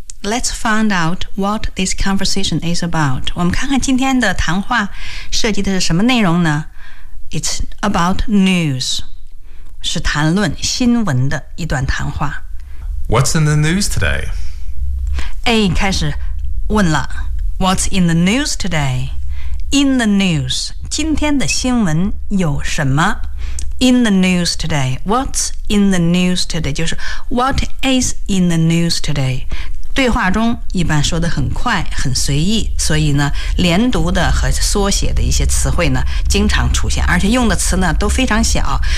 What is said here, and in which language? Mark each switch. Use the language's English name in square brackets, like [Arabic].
[English] Let's find out what this conversation is about. [Chinese] 我们看看今天的谈话涉及的是什么内容呢？ [English] It's about news. [Chinese] 是谈论新闻的一段谈话。 [English] What's in the news today? [Chinese] A 开始问了。 [English] What's in the news today? In the news. [Chinese] 今天的新闻有什么？ [English] In the news today, what's in the news today? [Chinese] 就是 [English] what is in the news today? [Chinese] 对话中一般说得很快，很随意，所以呢，连读的和缩写的一些词汇呢，经常出现，而且用的词呢都非常小。